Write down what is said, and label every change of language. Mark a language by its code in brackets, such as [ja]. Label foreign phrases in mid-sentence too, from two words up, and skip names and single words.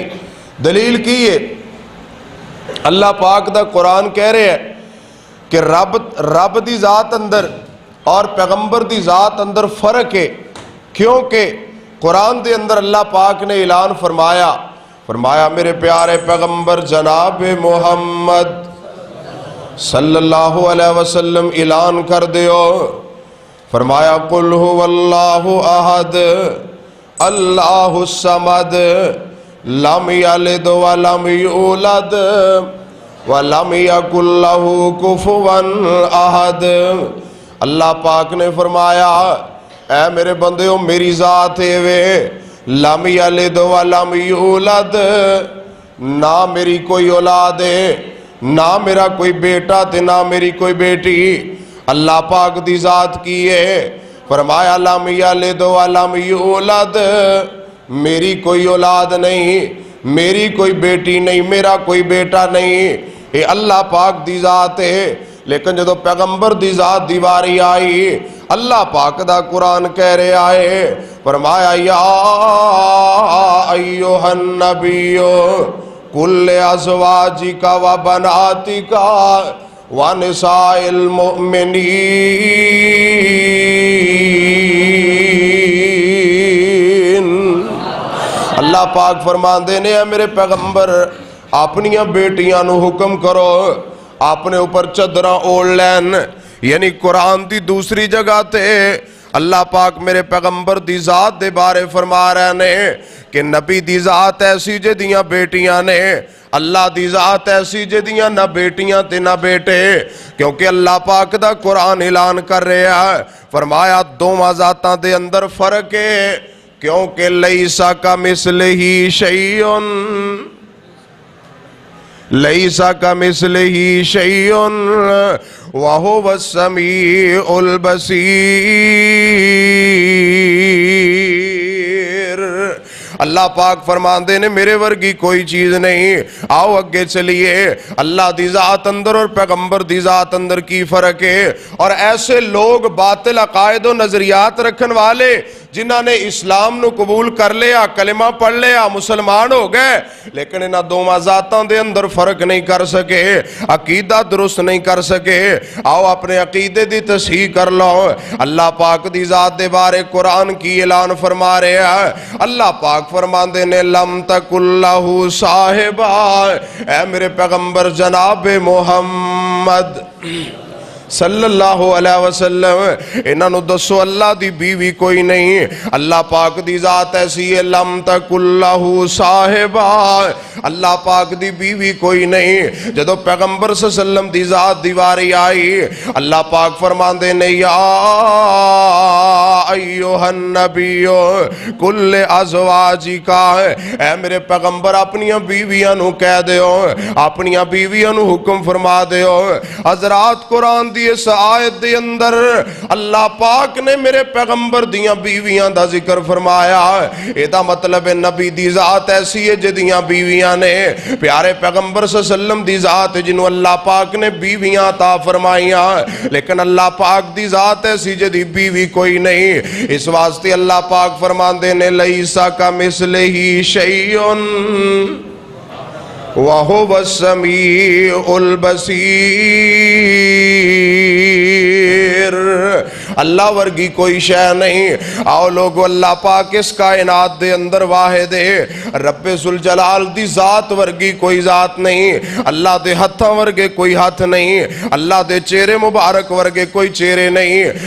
[pa] دلیل کی ہے اللہ پاک دا قرآن کہہ رہے ہیں کہ رب دی ذات اندر اور پیغمبر دی ذات اندر فرق ہے، کیونکہ قرآن دے اندر اللہ پاک نے اعلان فرمایا میرے پیارے پیغمبر جناب محمد [ar] صلی اللہ علیہ وسلم [pa] اعلان کر دیو، فرمایا [ar] قل هو اللہ احد اللہ الصمد لم یلد ولم یولد ولم یکن لہ کفوا احد۔ [pa] اللہ پاک نے فرمایا اے میرے بندیو میری ذات ہے وے، [ar] لم یلد ولم یولد، [pa] نہ میری کوئی اولاد ہے، نہ میرا کوئی بیٹا تے نہ میری کوئی بیٹی۔ اللہ پاک دی ذات کی ہے، فرمایا [ar] لم یلد ولم یولد، [pa] میری کوئی اولاد نہیں، میری کوئی بیٹی نہیں، میرا کوئی بیٹا نہیں، یہ اللہ پاک دی ذات ہے۔ لیکن جدو پیغمبر دی ذات دی باری آئی، اللہ پاک دا قرآن کہہ رہے آئے، فرمایا [ar] یا ایوہ النبی کل ازواجک و بناتک و نساء المؤمنین۔ [pa] اللہ پاک فرمان دینے ہیں میرے پیغمبر اپنیاں بیٹیاں نو حکم کرو، اپنے اوپر چادراں اوڑھ لین. یعنی قرآن دی دوسری جگہ تے اللہ پاک میرے پیغمبر دی ذات دے بارے فرما رہے نے کہ نبی دی ذات ایسی جدیاں بیٹیاں نے, اللہ دی ذات ایسی جدیاں نہ بیٹیاں تے نہ بیٹے, کیونکہ اللہ پاک دا قرآن اعلان کر رہا ہے. فرمایا دوواں ذاتاں دے اندر فرق ہے, کیونکہ [ar] لیسا کمثلہ شیء, لیسا کمثلہ شیء وہو السمیع البصیر. [pa] اللہ پاک فرماندے نے میرے ورگی کوئی چیز نہیں. آؤ اگے چلیے, اللہ دی ذات اندر اور پیغمبر دی ذات اندر کی فرق ہے. اور ایسے لوگ باطل عقائد و نظریات رکھن والے جنہاں نے اسلام نو قبول کر لیا, کلمہ پڑھ لیا, مسلمان ہو گئے, لیکن انہاں دوواں ذاتاں دے اندر فرق نہیں کر سکے, عقیدہ درست نہیں کر سکے. آؤ اپنے عقیدے دی تصحیح کر لو. اللہ پاک دی ذات دے بارے قرآن کی اعلان فرما رہے ہیں. اللہ پاک فرماندے نے [ar] لم تکن لہ صاحبہ, [pa] اے میرے پیغمبر جناب محمد [ar] صلی اللہ علیہ وسلم, [pa] انہاں نو دسو اللہ دی بیوی کوئی نہیں. اللہ پاک دی ذات ایسی ہے [ar] لم تکن لہ صاحبہ, [pa] اللہ پاک دی بیوی کوئی نہیں. جدو پیغمبر [ar] صلی اللہ علیہ وسلم [pa] دی ذات دیواری آئی, اللہ پاک فرماندے نے [ar] یا ایھا النبی کل ازواجکا, [pa] اے میرے پیغمبر اپنیاں بیویاں نو کہہ دیو, اپنیاں بیویاں نو حکم فرما دیو. حضرات قرآن اس آیت دے اندر اللہ پاک نے میرے پیغمبر دیاں بیویاں دا ذکر فرمایا. ایدہ مطلب ہے نبی دی ذات ایسی ہے جدیاں بیویاں نے, پیارے پیغمبر [ar] صلی اللہ علیہ وسلم [pa] دی ذات جنہوں اللہ پاک نے بیویاں عطا فرمائیاں, لیکن اللہ پاک دی ذات ایسی جدی بیوی کوئی نہیں. اس واسطے اللہ پاک فرماندے نے [ar] لیسا کمثلہ شیء وَهُوَ السَّمِيعُ الْبَصِيرُ. [pa] اللہ ورگی کوئی شے نہیں. آؤ لوگو اللہ پاک اس کائنات دے اندر واحد ہے. رب ذوالجلال دی ذات ورگی کوئی ذات نہیں. اللہ دے ہتھاں ورگے کوئی ہاتھ نہیں. اللہ دے چہرے مبارک ورگے کوئی چہرے نہیں.